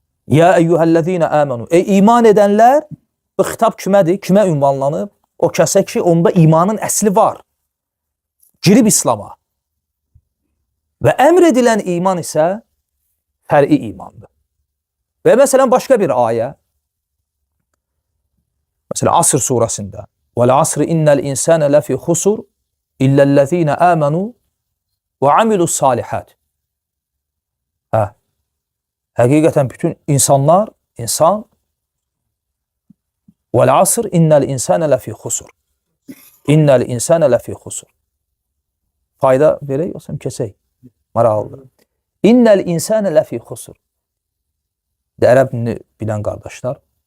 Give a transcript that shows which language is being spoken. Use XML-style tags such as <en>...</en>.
<ar>Yə əyyuhəl-ləzīnə əmənu,</ar> <az>ey iman edənlər, bu xitab kimədir? Kimə ünvanlanıb? O kəsə ki, onda imanın əsli var. Girib İslama. Və əmr edilən iman isə fər'i imandır. Və məsələn, başqa bir ayə, məsələn, Asr surəsində,</az> <ar>وَالْعَصْرِ إِنَّ الْإِنسَانَ لَفِي خُسُرْ إِلَّا الَّذِينَ آمَنُوا وَعَمِلُوا الصَّالِحَاتِ.</ar> <az>Həqiqətən bütün insan</az> <ar>vəl asr innəl insənə ləfi xusur. İnnəl insənə ləfi xusur.</ar> <az>Fayda verək, yoxsa keçək? Maraqlıdır.</az> <ar>İnnəl insənə ləfi xusur.</ar> <az>Ərəb dilini bilən qardaşlar.</az>